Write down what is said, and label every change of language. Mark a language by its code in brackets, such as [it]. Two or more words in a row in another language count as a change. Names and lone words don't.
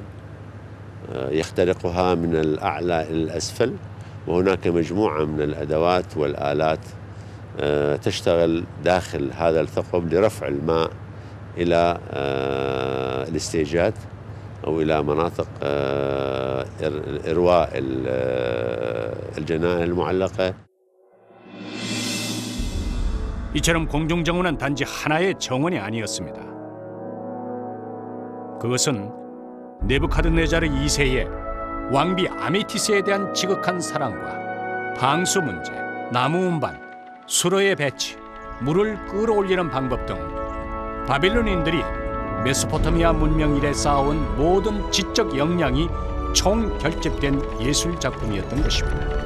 [ar] يخترقها من الأعلى إلى الأسفل، وهناك مجموعة من الأدوات والآلات تشتغل داخل هذا الثقب لرفع الماء إلى الاستيجات أو إلى مناطق إرواء الجنان المعلقة. [ko] 이처럼 공중정원은 단지 하나의 정원이 아니었습니다. 그것은 네부카드네자르 2세의 왕비 아메티스에 대한 지극한 사랑과 방수 문제, 나무 운반, 수로의 배치, 물을 끌어올리는 방법 등 바빌론인들이 메소포타미아 문명 이래 쌓아온 모든 지적 역량이 총결집된 예술 작품이었던 것입니다.